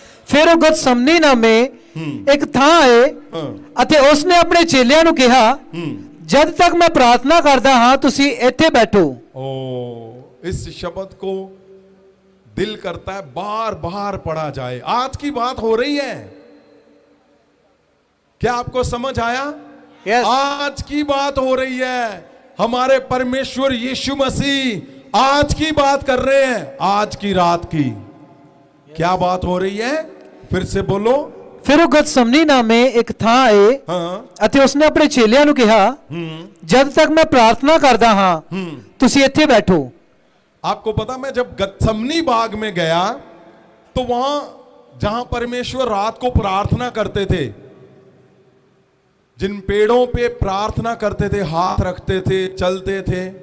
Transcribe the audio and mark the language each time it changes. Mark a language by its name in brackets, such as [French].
[Punjabi] ਫਿਰ ਉਹ ਗਤਸਮਨੀ ਨਾਮੇ ਇੱਕ ਥਾਂ ਆਏ ਅਤੇ ਉਸਨੇ ਆਪਣੇ ਚੇਲਿਆਂ ਨੂੰ ਕਿਹਾ ਜਦ ਤੱਕ ਮੈਂ ਪ੍ਰਾਰਥਨਾ ਕਰਦਾ ਹਾਂ ਤੁਸੀਂ ਇੱਥੇ ਬੈਠੋ। [Hindi] ओ, इस शब्द को दिल करता है बार बार पढ़ा जाए। आज की बात हो रही है, क्या आपको समझ आया? [English] Yes. [Hindi] आज की बात हो रही है। हमारे परमेश्वर यीशु मसीह आज की बात कर रहे हैं, आज की रात की। क्या बात हो रही है? फिर से बोलो। [Punjabi] ਫਿਰ ਉਹ ਗਤਸਮਨੀ ਨਾਮੇ ਇੱਕ ਥਾਂ ਆਏ [Hindi] हाँ। [Punjabi] ਅਤੇ ਉਸਨੇ ਆਪਣੇ ਚੇਲਿਆਂ ਨੂੰ ਕਿਹਾ ਜਦ ਤੱਕ ਮੈਂ ਪ੍ਰਾਰਥਨਾ ਕਰਦਾ ਹਾਂ ਤੁਸੀਂ ਇੱਥੇ ਬੈਠੋ। [Hindi] आपको पता, मैं जब गत्समनी बाग में गया तो वहां जहां परमेश्वर रात को प्रार्थना करते थे, जिन पेड़ों पे प्रार्थना करते थे, हाथ रखते थे, चलते थे,